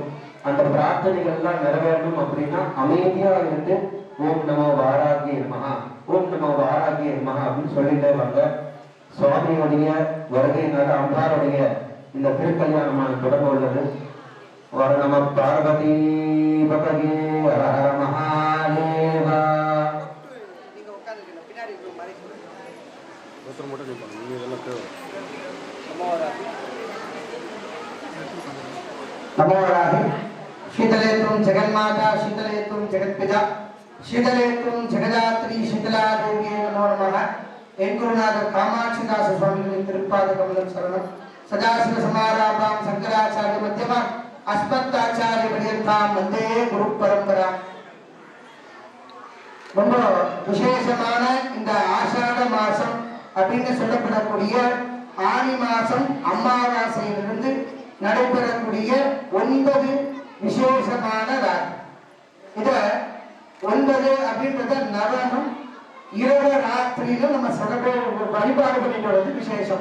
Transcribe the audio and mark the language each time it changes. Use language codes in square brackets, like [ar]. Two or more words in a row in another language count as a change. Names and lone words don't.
[ta] அந்த பிரார்த்தனைகள்லாம் நிறைவேறணும் அப்படின்னா அமைதியா இருந்து [sa] ओम् नमो वाराहि महा, ओम् नमो वाराहि महा [ta] அப்படின்னு சொல்லிட்டே வாங்க. சுவாமியுடைய வருகையினால அம்பாருடைய இந்த திருக்கல்யாணமான தொடர்பு உள்ளது. [sa] वर नम पार्वती भगवे हर महादेव. [hi] नमोराहि शीतले तुम जगन्माता, शीतले तुम जगत्पिता, शीतले तुम जगदात्री शीतला देवी नमो नमः. [sa] एंकुरुनाथ कामाक्षिदास स्वामी तिरुपाद कमल शरणम. सदाशिव समारंभां शंकराचार्य मध्यमा अस्मदाचार्य पर्यन्तां वन्दे गुरु परंपरा. [ta] ரொம்ப விசேஷமான இந்த ஆஷாட மாசம் அப்படின்னு சொல்லப்படக்கூடிய ஆனி மாசம் அமாவாசையிலிருந்து நடைபெறக்கூடிய 9 விசேஷமான ராத்திரி. இத 9 அப்படின்றத நவனம் இரவு ராத்திரியில நம்ம வழிபாடு பண்ணிட்டு வரது விசேஷம்.